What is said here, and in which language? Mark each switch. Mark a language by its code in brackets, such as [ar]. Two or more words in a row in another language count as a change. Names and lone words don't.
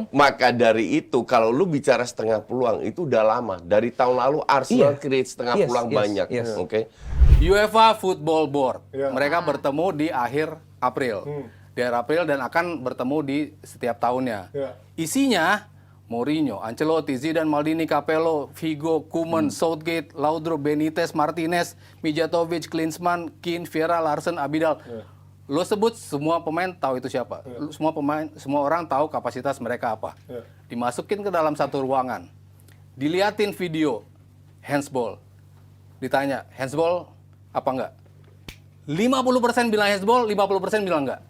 [id] Maka dari itu kalau lu bicara setengah peluang itu udah lama. Dari tahun lalu Arsenal create setengah peluang banyak. Oke. UEFA Football Board. Mereka bertemu di akhir April. Di akhir April dan akan bertemu di setiap tahunnya. Isinya Mourinho, Ancelotti, Zidane, Maldini, Capello, Figo, Koeman, Southgate, Laudrup, Benitez, Martinez, Mijatovic, Klinsmann, Keane, Vieira, Larsen, Abidal. Lo sebut semua pemain tahu itu siapa. Semua orang tahu kapasitas mereka apa. Dimasukin ke dalam satu ruangan. Diliatin video handsball. Ditanya, handsball apa enggak? 50% bilang handsball, 50% bilang enggak.